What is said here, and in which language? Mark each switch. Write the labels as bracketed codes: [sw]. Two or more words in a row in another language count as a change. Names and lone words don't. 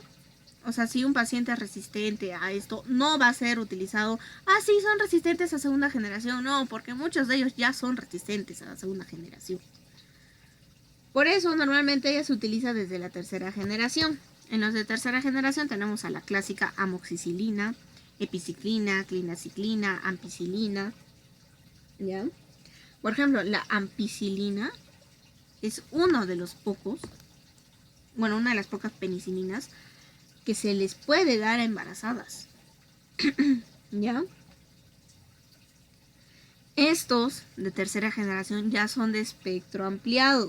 [es] O sea, si un paciente es resistente a esto, no va a ser utilizado. Ah, sí, son resistentes a segunda generación. No, porque muchos de ellos ya son resistentes a la segunda generación. Por eso normalmente ella se utiliza desde la tercera generación. En los de tercera generación tenemos a la clásica amoxicilina, epiciclina, clinaciclina, ampicilina. ¿Ya? Por ejemplo, la ampicilina es una de las pocas penicilinas que se les puede dar a embarazadas. ¿Ya? Estos de tercera generación ya son de espectro ampliado.